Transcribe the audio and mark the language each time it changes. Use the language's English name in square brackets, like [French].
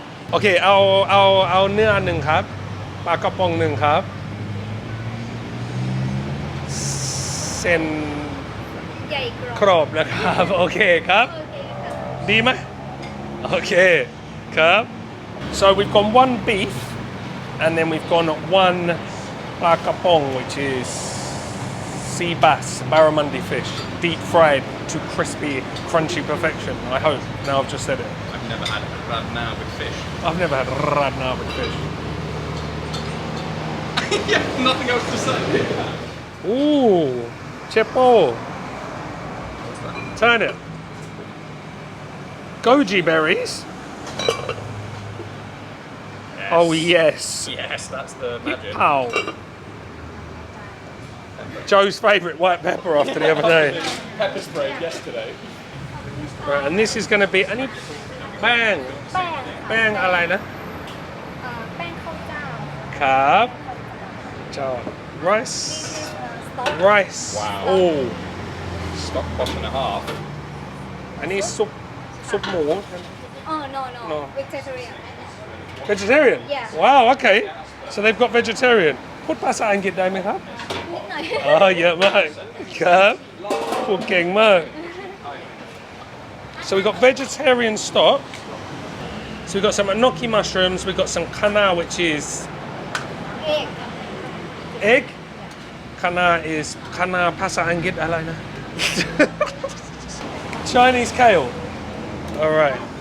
[Thai] โอเคเอาเนื้อหนึ่งครับปลากระป๋องหนึ่งครับเส้น ใหญ่ กรอบนะครับโอเคครับดีไหมโอเคครับ [English] so we've got one beef and then we've got one ปลากระป๋อง which is sea bass barramundi fish deep fried to crispy crunchy perfection. I hope. Now I've just said it. I've never had Rad Na with fish. I've never had Rad Na with fish. Yeah, nothing else to say. Ooh, chepo. Turn it. Goji berries. Yes. Oh yes. Yes, that's the magic. Ow. Joe's favourite white pepper after the other day. Pepper spray yesterday. Right, and this is going to be any bang [Thai] แป้ง อะไรนะ แป้งข้าวเจ้า ครับเจ้า [English] rice rice Wow. oh Stock pot and a half. [Thai] อันนี้ซุปหมู [English] no vegetarian vegetarian Yeah. wow okay so they've got vegetarian [Thai] พูดภาษาอังกฤษได้ไหมครับ นิดหน่อย เยอะมากครับพูดเก่งมาก [English] so we've got vegetarian stock so we've got some enoki mushrooms we've got some kana which is egg kana is kana [Thai] ภาษาอังกฤษอะไรนะ [English] Chinese kale all right